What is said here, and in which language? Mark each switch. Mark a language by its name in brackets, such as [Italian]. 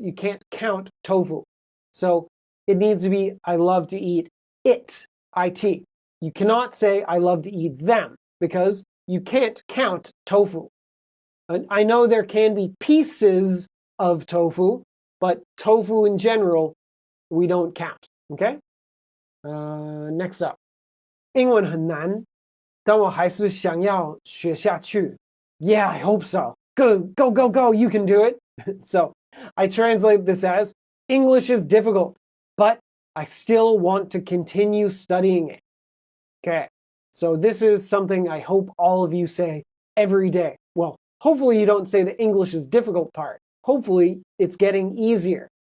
[English] You can't count tofu. So it needs to be I love to eat it, it. You cannot say I love to eat them because you can't count tofu. And I know there can be pieces of tofu, but tofu in general, we don't count. Okay? Next up. [Chinese] 英文很难，但我还是想要学下去. [English] Yeah, I hope so. Go, go, go, go. You can do it. So I translate this as English is difficult, but I still want to continue studying it. Okay. So this is something I hope all of you say every day. Well, hopefully you don't say the English is difficult part. Hopefully it's getting easier.